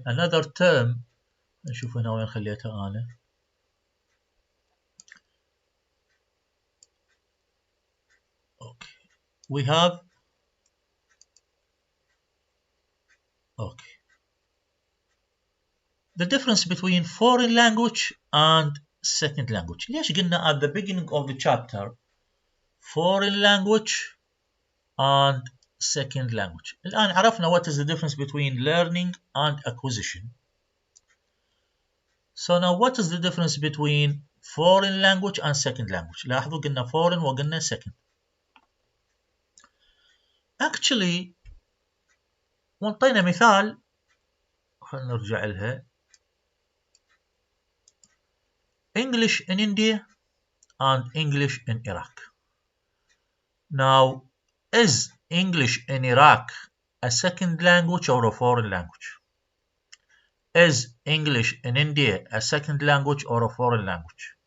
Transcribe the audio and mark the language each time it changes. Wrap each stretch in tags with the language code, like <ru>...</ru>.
<en>Another term</en> <ar>نشوف هنا وين خليتها أنا.</ar> <en>Okay, we have the difference between foreign language and second language.</en> <ar>ليش قلنا</ar> <en>at the beginning of the chapter foreign language and second language.</en> <ar>الآن عرفنا</ar> <en>what is the difference between learning and acquisition. So now what is the difference between foreign language and second language?</en> <ar>لاحظوا قلنا foreign وقلنا second. Actually وانطينا مثال خلينا نرجع لها.</ar> <en>English in India and English in Iraq. Now, is English in Iraq a second language or a foreign language? Is English in India a second language or a foreign language?</en>